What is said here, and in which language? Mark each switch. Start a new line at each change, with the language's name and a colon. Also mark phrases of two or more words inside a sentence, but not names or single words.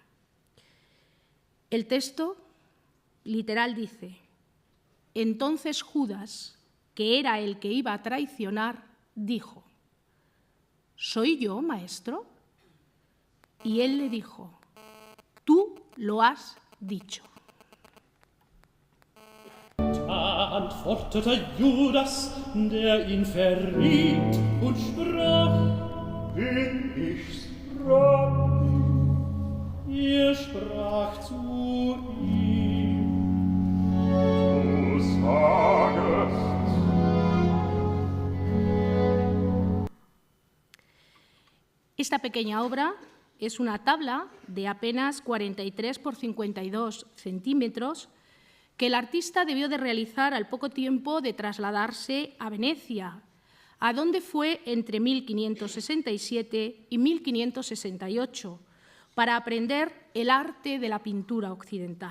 Spanish: El texto literal dice: entonces Judas, que era el que iba a traicionar, dijo: ¿soy yo, maestro? Y él le dijo: tú lo has dicho.
German: Antwortete Judas, der ihn verriet, und sprach: bin ich's, Rabbi? Sprach zu ihm: du sagest.
Spanish: Esta pequeña obra es una tabla de apenas 43 por 52 centímetros que el artista debió de realizar al poco tiempo de trasladarse a Venecia, a donde fue entre 1567 y 1568, para aprender el arte de la pintura occidental.